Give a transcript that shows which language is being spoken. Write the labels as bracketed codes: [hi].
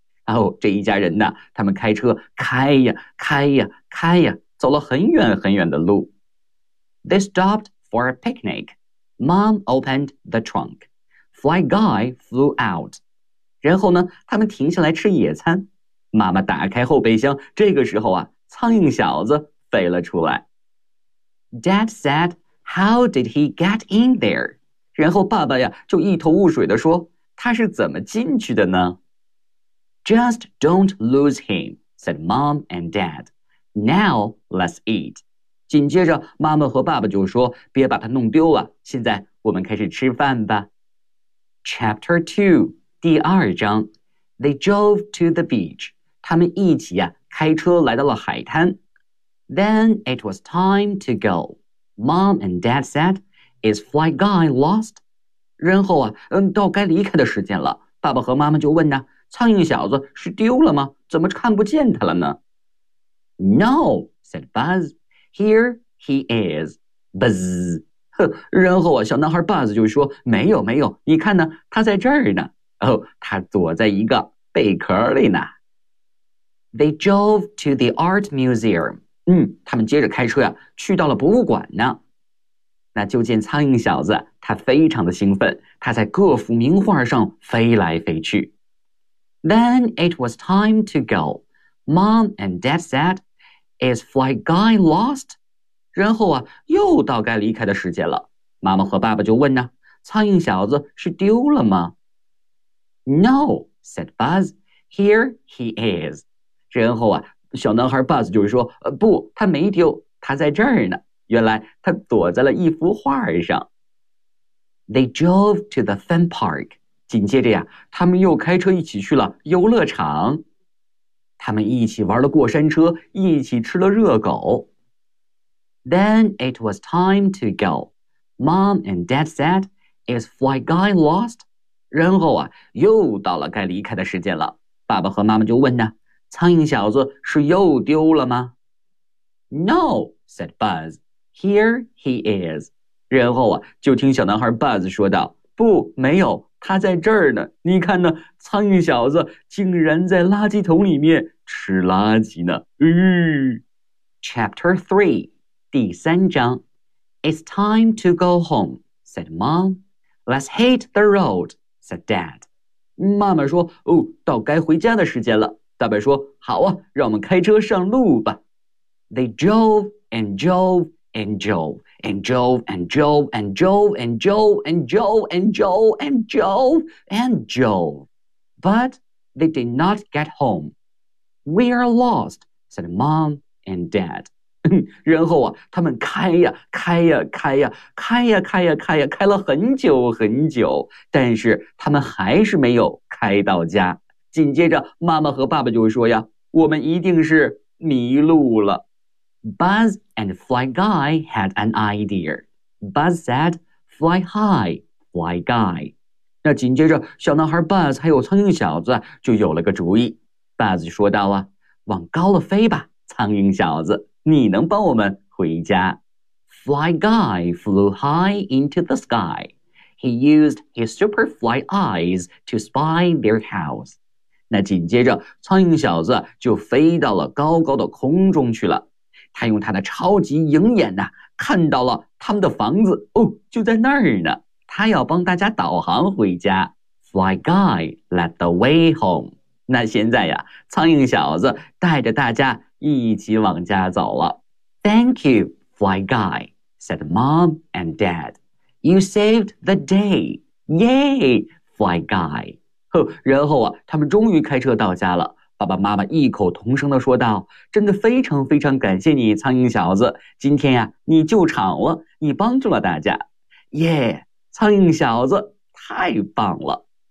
[zh] 哦，这一家人呢，他们开车开呀开呀开呀，走了很远很远的路。 [en] They stopped for a picnic. Mom opened the trunk. Fly guy flew out. [zh] 然后呢，他们停下来吃野餐。妈妈打开后备箱，这个时候啊，苍蝇小子飞了出来。 [en] Dad said, "How did he get in there?" [zh] 然后爸爸呀就一头雾水地说，他是怎么进去的呢 [en] ？Just don't lose him," said Mom and Dad. "Now let's eat." [zh] 紧接着，妈妈和爸爸就说，别把他弄丢了。现在我们开始吃饭吧。 [en] Chapter 2, [zh] 第二章。 [en] They drove to the beach. [zh] 他们一起呀、啊、开车来到了海滩。 [en] Then it was time to go. Mom and Dad said, "Is Fly Guy lost?" [zh] 然后啊，到该离开的时间了。爸爸和妈妈就问呢：“苍蝇小子是丢了吗？怎么看不见他了呢 [en] ？”No, said Buzz. Here he is. Buzz. [zh] 然后啊，小男孩 Buzz 就说：“没有，没有，你看呢，他在这儿呢。” 哦，他躲在一个贝壳里呢。 [en] They drove to the art museum. [zh] 嗯，他们接着开车呀、啊，去到了博物馆呢。那就见苍蝇小子，他非常的兴奋，他在各幅名画上飞来飞去。 [en] Then it was time to go. Mom and Dad said, "Is Fly Guy lost?" [zh] 然后啊，又到该离开的时间了。妈妈和爸爸就问呢：“苍蝇小子是丢了吗？” [en] No, said Buzz. Here he is. [zh] 然后啊，小男孩 Buzz 就说：“不，他没丢，他在这儿呢。原来他躲在了一幅画上。” [en] They drove to the fun park. [zh] 紧接着呀、啊，他们又开车一起去了游乐场。他们一起玩了过山车，一起吃了热狗。 [en] Then it was time to go. Mom and Dad said, "Is Fly Guy lost?" [zh] 然后啊，又到了该离开的时间了。爸爸和妈妈就问呢：“苍蝇小子是又丢了吗 [en] ？”No, said Buzz. Here he is. [zh] 然后啊，就听小男孩 Buzz 说道：“不，没有，他在这儿呢。你看呢，苍蝇小子竟然在垃圾桶里面吃垃圾呢。” [en] Chapter 3, [zh] 第三章。 [en] It's time to go home, said Mom. Let's hit the road, said Dad. [zh] 妈妈说：“哦，到该回家的时间了。” 爸爸说：“好啊，让我们开车上路吧。” [en] They drove and drove. And Joe, and Joe, and Joe, and Joe, and Joe, and Joe, and Joe, and Joe, and Joe. But they did not get home. We are lost, said Mom and Dad. [zh] 然后啊，他们开呀，开呀，开呀，开呀，开呀，开呀，开了很久很久，但是他们还是没有开到家。紧接着，妈妈和爸爸就说呀，我们一定是迷路了。 [en] Buzz and Fly Guy had an idea. Buzz said, "Fly high, Fly Guy." [zh] 那紧接着，小男孩 Buzz 还有苍蝇小子就有了个主意。 Buzz 说道：“啊，往高了飞吧，苍蝇小子，你能帮我们回家。” [en] Fly Guy flew high into the sky. He used his super fly eyes to spy their house. [zh] 那紧接着，苍蝇小子就飞到了高高的空中去了。他用他的超级鹰眼呢、啊，看到了他们的房子哦，就在那儿呢。他要帮大家导航回家。 [en] Fly guy led the way home。 [zh] 那现在呀，苍蝇小子带着大家一起往家走了。 [en] Thank you, fly guy, said mom and dad. You saved the day. Yay, fly guy. [zh] 呵，然后啊，他们终于开车到家了。爸爸妈妈异口同声地说道：“真的非常非常感谢你，苍蝇小子！今天呀、啊，你救场了，你帮助了大家。耶、yeah, 苍蝇小子太棒了。